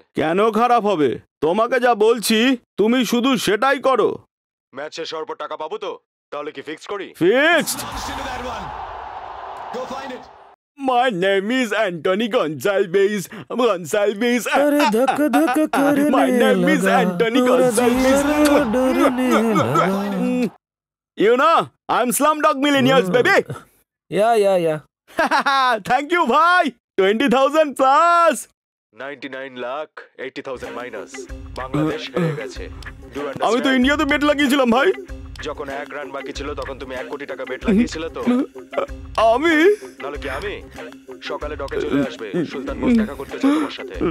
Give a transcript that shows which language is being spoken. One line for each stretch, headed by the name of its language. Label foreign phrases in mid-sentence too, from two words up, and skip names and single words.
Bangla: কেন খারাপ হবে? তোমাকে যা বলছি তুমি শুধু সেটাই করো। ম্যাচ শেষ হওয়ার পর টাকা পাবো তো? তাহলে কি ফিক্স করি? ফিক্সড।
English: My name is Anthony Gonsalves.
Hindi: अरे धक धक करने
English: My name is Anthony Gonsalves. You know, I'm Slumdog Millionaires, baby. Yeah. Thank you, bhai. 20,000 plus.
Bangla: 99,80,000 মাইনাস। বাংলাদেশ হেরে গেছে। আমি তো ইন্ডিয়াতে বেট লাগিয়েছিলাম ভাই। যখন 1 রান বাকি ছিল তখন তুমি 1 কোটি টাকা বেট লাগিয়েছিলে তো? আমি? নাহলে কি আমি? সকালে ডকে চলে আসবে, সুলতান বোস দেখা করতে চায় তোমার সাথে।